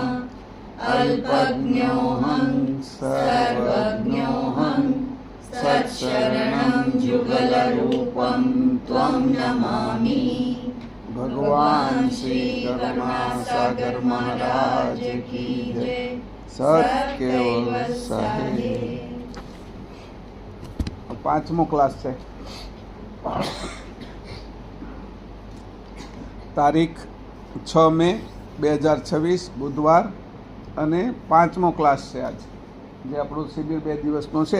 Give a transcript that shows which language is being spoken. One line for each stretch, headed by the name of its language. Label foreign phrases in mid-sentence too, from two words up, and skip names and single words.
Sanskrit: अल्पज्ञोऽहं सर्वज्ञोऽहं सत्शरणं जुगलरूपं त्वं नमामि।
Hindi: भगवान श्री करुणासागर महाराज की जय। सत्केवल साहेब।
Gujarati: પાંચમો ક્લાસ છે. તારીખ 6 મે 2026 બુધવાર અને પાંચમો ક્લાસ છે આજ, જે આપણું શિબિર 2 દિવસનો છે.